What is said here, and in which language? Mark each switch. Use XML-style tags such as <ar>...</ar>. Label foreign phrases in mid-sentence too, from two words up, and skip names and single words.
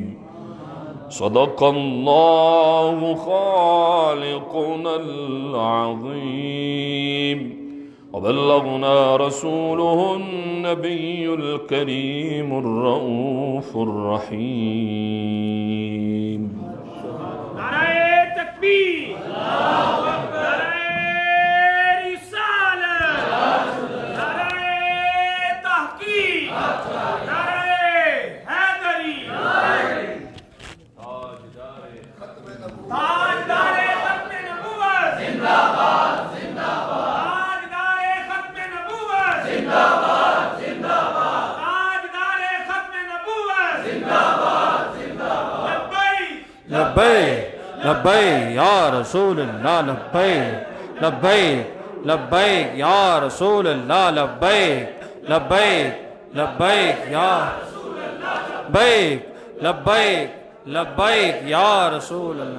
<ar>صدق الله خالقنا العظيم، وبلغنا رسوله النبي الكريم الرؤوف الرحيم.</ar> <ur>نعرہ تکبیر، نعرہ رسالت، نعرہ تحقیق، نعرہ حیدری، تاجدار ختم نبوت زندہ باد، زندہ باد، تاجدار ختم نبوت زندہ باد، زندہ باد، تاجدار ختم نبوت زندہ باد، زندہ باد.</ur> <ar>لبیک لبیک یا رسول اللہ، لبیک لبیک لبیک یا رسول اللہ، لبیک لبیک لبیک یا لبیک لبیک لبیک یا رسول اللہ.</ar>